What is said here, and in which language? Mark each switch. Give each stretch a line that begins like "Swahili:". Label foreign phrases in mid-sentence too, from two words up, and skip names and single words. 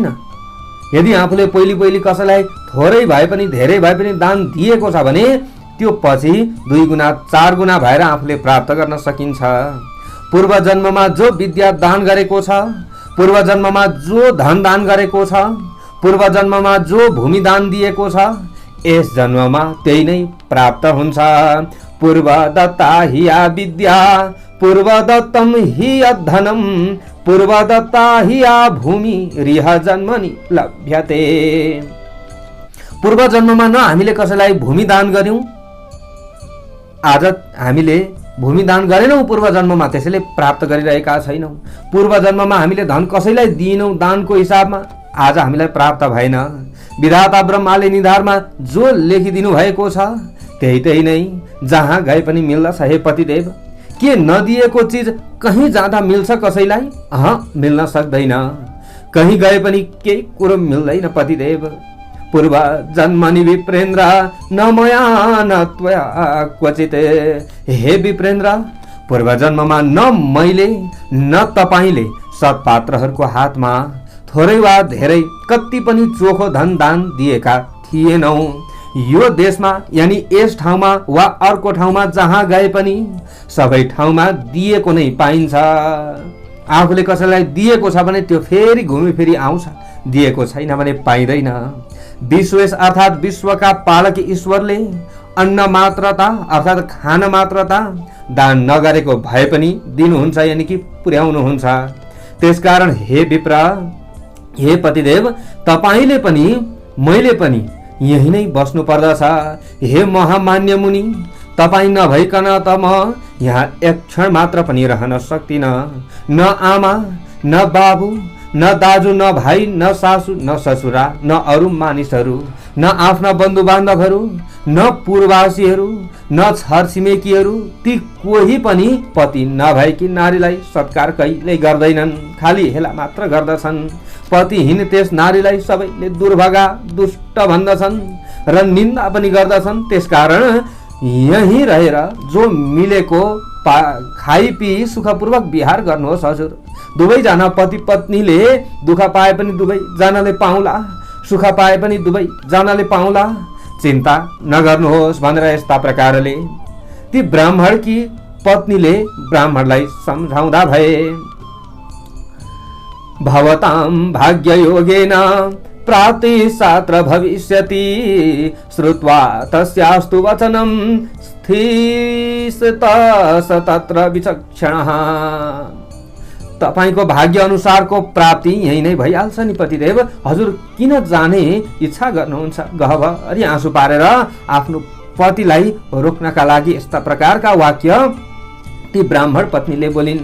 Nepali: यदि आफूले पहिले कसैलाई थोरै भए पनि धेरै भए पनि दान दिएको छ भने त्यो पछि 2 गुणा 4 गुणा भएर आफूले प्राप्त गर्न सकिन्छ। पूर्व जन्ममा जो विद्या दान गरेको छ, पूर्व जन्ममा जो धन दान गरेको छ, पूर्व जन्ममा जो भूमि दान दिएको छ, यस जन्ममा त्यही नै प्राप्त हुन्छ।
Sanskrit: पूर्व दत्ता हि या विद्या, पूर्व दत्तम हि धनम, पूर्व दत्ता हि या भूमि, रिह जन्मनि लभ्यते।
Nepali: पूर्व जन्ममा न हामीले कसैलाई भूमि दान गर्यौं, आज हामीले भूमि दान गरेनौं पूर्व जन्ममा, त्यसैले प्राप्त गरिरहेका छैनौं। पूर्व जन्ममा हामीले धन कसैलाई दिएनौं दानको हिसाबमा, आज हामीलाई प्राप्त भएन। विधाता ब्रह्माले निधारमा जो लेखिदिनु भएको छ त्यही नै जहाँ गए पनि मिल्दछ। हे पतिदेव, के नदिएको चिज कहीँ जाँदा मिल्छ कसैलाई? मिल्न सक्दैन। कहीँ गए पनि केही कुरो मिल्दैन पतिदेव।
Sanskrit: पूर्व जन्मनि विप्रेन्द्र न मया न त्वया क्वचित।
Nepali: हे विप्रेन्द्र, पूर्व जन्ममा न मैले न तपाईले सत्पात्रहरूको हातमा थोरै वा धेरै कति पनि चोखो धन दान दिएका थिएनौं। यो देशमा यानी यस ठाउँमा वा अर्को ठाउँमा जहाँ गए पनि सबै ठाउँमा दिएको नै पाइन्छ। आफूले कसैलाई दिएको छ भने त्यो फेरि घुमी फेरि आउँछ, दिएको छैन भने पाइँदैन। विश्वेश अर्थात् विश्वका पालक ईश्वरले अन्न मात्रता अर्थात् खान मात्रता दान नगरेको भए पनि दिनुहुन्छ, यानी कि पुर्याउनुहुन्छ। त्यसकारण हे विप्र, हे पतिदेव, तपाईले पनि मैले पनि यही नै बस्नु पर्दछ। हे महामान्य मुनि, तपाईँ नभइकन त म यहाँ एक क्षण मात्र पनि रहन सक्दिन। न आमा न बाबु न दाजु न भाइ न सासु न ससुरा न अरू मानिसहरू न आफ्ना बन्धु बान्धवहरू न पूर्ववासीहरू न छरछिमेकीहरू, ती कोही पनि पति नभएकी नारीलाई सत्कार कहिल्यै गर्दैनन्, खाली हेला मात्र गर्दछन्। पतिहीन त्यस नारीलाई सबैले दुर्भागा दुष्ट भन्दछन् र निन्दा पनि गर्दछन्। त्यसकारण यही रहेर जो मिलेको खाई पिई सुखपूर्वक विहार गर्नुहोस् हजुर। दुवैजना पति पत्नीले दुःख पाए पनि दुवैजनाले पाउला, सुख पाए पनि दुवैजनाले पाउला, चिन्ता नगर्नुहोस् भनेर यस्ता प्रकारले ती ब्राह्मणकी पत्नीले ब्राह्मणलाई सम्झाउँदा भए।
Sanskrit: भवतां भाग्ययोगेन प्राप्ति शास्त्र भविष्यति, श्रुत्वा तस्यास्तु वचनं स्थितस तत्र विचक्षणः।
Nepali: तपाईको भाग्य अनुसारको प्राप्ति यही नै भइहाल्छ नि पतिदेव। हजुर किन जाने इच्छा गर्नुहुन्छ? गहभरि आँसु पारेर आफ्नो पतिलाई रोक्नका लागि यस्ता प्रकारका वाक्य ती ब्राह्मण पत्नीले बोलिन्।